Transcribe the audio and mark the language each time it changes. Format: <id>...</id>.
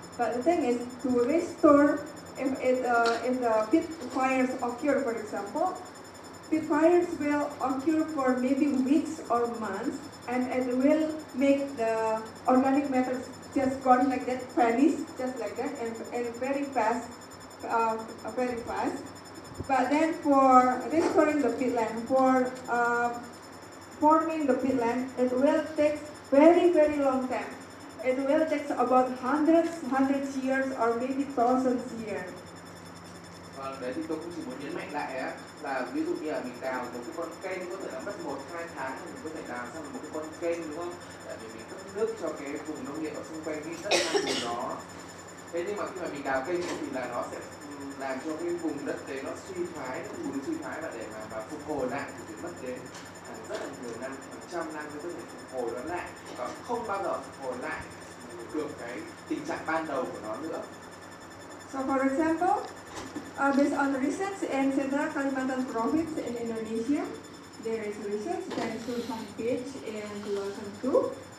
<en>But the thing is, to restore, if the pit fires occur, for example, pit fires will occur for maybe weeks or months, and it will make the organic matter just gone like that, vanish just like that, and very fast, very fast. But then for restoring the peatland, for forming the peatland, it will take very, very long time. It will take about hundreds years or maybe thousands years.</en> <vi>Đấy thì tôi cũng chỉ muốn nhấn mạnh lại á, là ví dụ như là mình đào một cái con kênh có thể là mất 1-2 tháng mình có thể đào xong một cái con kênh, đúng không? Để mình cấp nước cho cái vùng nông nghiệp ở xung quanh cái đất than bùn đó. Thế nhưng mà khi mà mình đào kênh thì là nó sẽ làm cho cái vùng đất đấy nó suy thoái, bùn suy thoái, và để mà phục hồi lại thì phải mất đến rất là nhiều năm, hàng trăm năm mới có thể phục hồi nó lại, và không bao giờ phục hồi lại được cái tình trạng ban đầu của nó nữa.</vi> <en>So for example, based on research in Central Kalimantan Province in Indonesia, there is research that was published in 2002.</en>